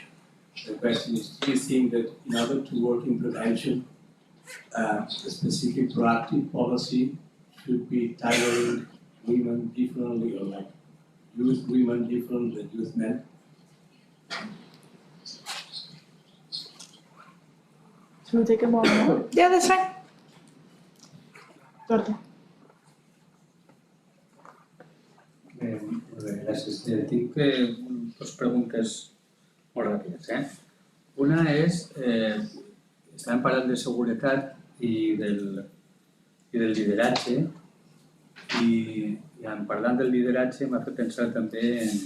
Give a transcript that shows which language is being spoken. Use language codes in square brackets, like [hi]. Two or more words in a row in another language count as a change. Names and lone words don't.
[en] The question is, do you think that in order to work in prevention, a specific proactive policy should be tailoring women differently, or like youth women different than youth men? Should we take a moment? Yeah, that's fine. Jordi. [ca] Gràcies. Tinc dues preguntes molt ràpides. Una és, estàvem parlant de seguretat i del lideratge, i parlant del lideratge m'ha fet pensar també